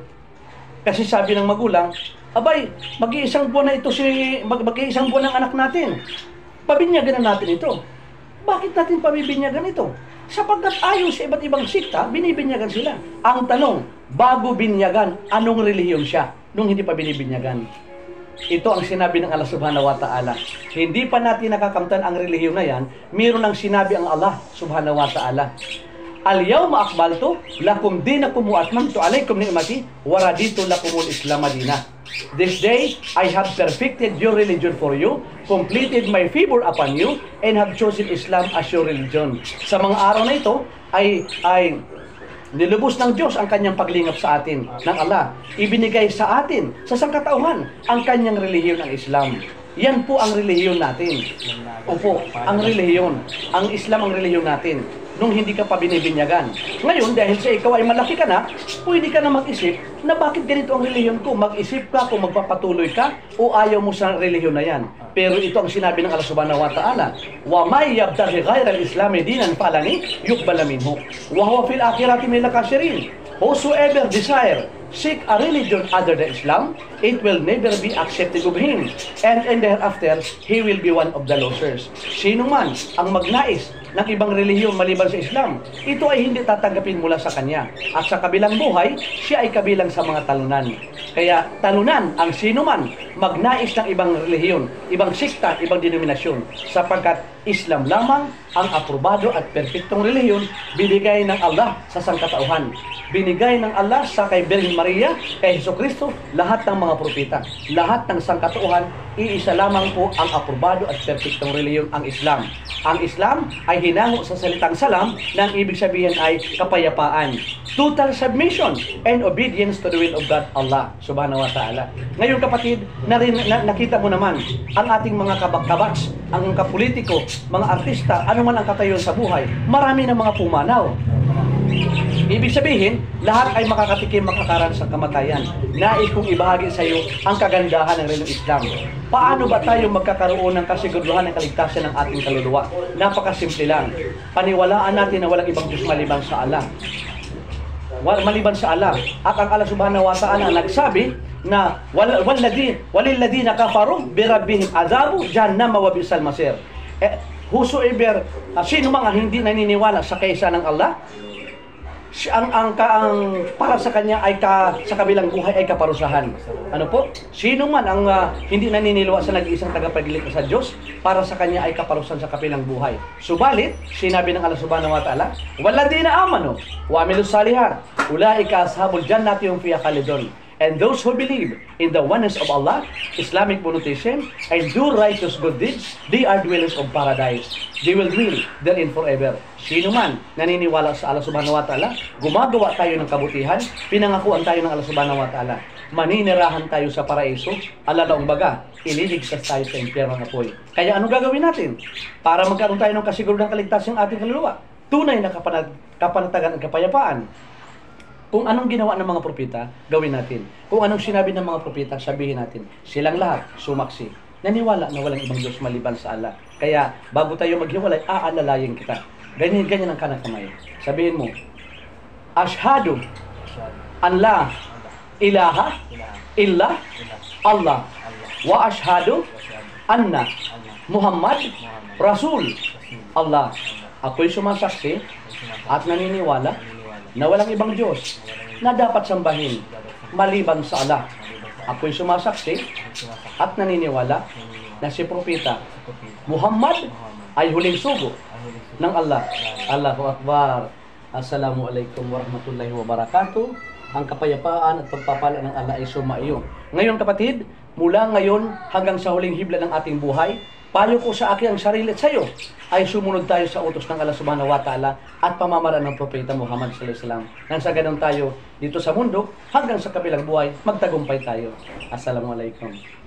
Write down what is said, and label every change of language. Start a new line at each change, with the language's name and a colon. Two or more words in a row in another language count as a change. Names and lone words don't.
Filipino: Kasi sabi ng magulang, abay, mag-iisang buwan na ito mag-iisang buwan ng anak natin. Pabinyagan na natin ito. Bakit natin pabibinyagan ito? Sapagkat ayon sa iba't ibang sikta, binibinyagan sila. Ang tanong, bago binyagan, anong relihiyon siya nung hindi pa binibinyagan? Ito ang sinabi ng Allah
Arabic: سبحانه وتعالى.
Filipino: Hindi pa natin nakakamtan ang relihiyon na yan, mayroon ang sinabi ang Allah
Arabic: سبحانه وتعالى. اليوم أكملت لكم دينكم وأتممت عليكم نعمتي ورضيت لكم الإسلام دينا.
English: This day I have perfected your religion for you, completed my favor upon you, and have chosen Islam as your religion.
Filipino: Sa mga araw na ito ay nilubos ng Diyos ang kanyang paglingap sa atin ng Allah. Ibinigay sa atin sa sangkatauhan ang kanyang relihiyon ng Islam. Yan po ang relihiyon natin. Opo, ang relihiyon. Ang Islam ang relihiyon natin. Nung hindi ka pa binibinyagan. Ngayon, dahil sa ikaw ay malaki ka na, pwede ka na mag-isip na bakit ganito ang relihiyon ko. Mag-isip ka kung magpapatuloy ka o ayaw mo sa relihiyon na yan. Pero ito ang sinabi ng Allah
Arabic: سبحانه وتعالى ومن يبتغ غير الإسلام دينا فلن يقبل منه وهو في الآخرة من الخاسرين.
Filipino: Whosoever desire seek a religion other than Islam, it will never be accepted of him, and thereafter he will be one of the losers. Sino man ang magnais ng ibang relihiyon maliban sa Islam, ito ay hindi tatanggapin mula sa kanya. At sa kabilang buhay, siya ay kabilang sa mga talunan. Kaya talunan ang sino man magnais ng ibang relihiyon, ibang sikta, ibang denominasyon, sapagkat Islam lamang ang aprobado at perpektong relihiyon binigay ng Allah sa sangkatauhan. Binigay ng Allah sa kay Birhen Maria, kay Jesucristo, lahat ng mga propeta, lahat ng sangkatauhan, iisa lamang po ang aprobado at perpektong relihiyon, ang Islam. Ang Islam ay hinango sa salitang salam na ang ibig sabihin ay kapayapaan.
English: Total submission and obedience to the will of God,
Arabic: الله سبحانه وتعالى.
Filipino: Ngayon kapatid, nakita mo naman ang ating mga kabaks, ang kapolitiko, mga artista, ano man ang katayon sa buhay, marami ng mga pumanaw. Ibig sabihin, lahat ay makakatikim makakaran sa kamatayan. Nais kong ibahagi sa iyo ang kagandahan ng reliyong Islam. Paano ba tayo magkakaroon ng kasiguruhan ng kaligtasan ng ating kaluluwa? Napakasimple lang. Paniwalaan natin na walang ibang Diyos maliban sa Allah. Maliban sa Allah. At ang Allah
Arabic: سبحانه وتعالى
Filipino: nagsabi na
Arabic: وللذين كفروا بربهم عذاب جهنم وبئس المصير.
Filipino: Whosoever, sino mga hindi naniniwala sa kaisa ng Allah, ang para sa kanya ay sa kabilang buhay ay kaparusahan. Ano po? Sino man ang hindi naniniwala sa nag-iisang tagapaglikha sa Diyos, para sa kanya ay kaparusahan sa kabilang buhay. Subalit, sinabi ng Allah
Arabic: سبحانه وتعالى والذين آمنوا وعملوا الصالحات أولئك أصحاب الجنة هم فيها خالدون.
Filipino: And those who believe in the oneness of Allah, Islamic monotheism, and do righteous good deeds, they are dwellers of paradise. They will dwell therein forever. Sino man naniniwala sa Allah
Arabic: سبحانه وتعالى,
Filipino: gumagawa tayo ng kabutihan, pinangakuan tayo ng Allah
Arabic: سبحانه وتعالى,
Filipino: maninirahan tayo sa paraiso, alalaong baga, ililigtas tayo sa impyerno ng apoy. Kaya ano gagawin natin? Para magkaroon tayo ng kasiguruhan ng kaligtasan ng ating kaluluwa, tunay na kapanatagan at kapayapaan. Kung anong ginawa ng mga propeta, gawin natin. Kung anong sinabi ng mga propeta, sabihin natin. Silang lahat, sumaksi. Naniwala na walang ibang Diyos maliban sa Allah. Kaya, bago tayo maghiwalay, aalalayin kita. Ganyan ang kanang kamay. Sabihin mo,
Arabic: أشهد أن لا إله إلا الله. وأشهد أن محمدا رسول الله.
Filipino: Ako'y sumasaksi at naniniwala na walang ibang Diyos na dapat sambahin maliban sa Allah. Ako'y sumasaksi at naniniwala na si Propeta Muhammad ay huling sugo ng Allah.
Arabic: الله أكبر. السلام عليكم ورحمة الله وبركاته.
Filipino: Ang kapayapaan at pagpapala ng Allah ay sumaiyo. Ngayon kapatid, mula ngayon hanggang sa huling hibla ng ating buhay, payo ko sa akin ang sarili at sa iyo ay sumunod tayo sa utos ng Allah
Arabic: سبحانه وتعالى
Filipino: at pamamaraan ng Propeta Muhammad
Arabic: صلى الله عليه وسلم.
Filipino: Nang sa ganun tayo dito sa mundo hanggang sa kabilang buhay, magtagumpay tayo.
Arabic: السلام عليكم.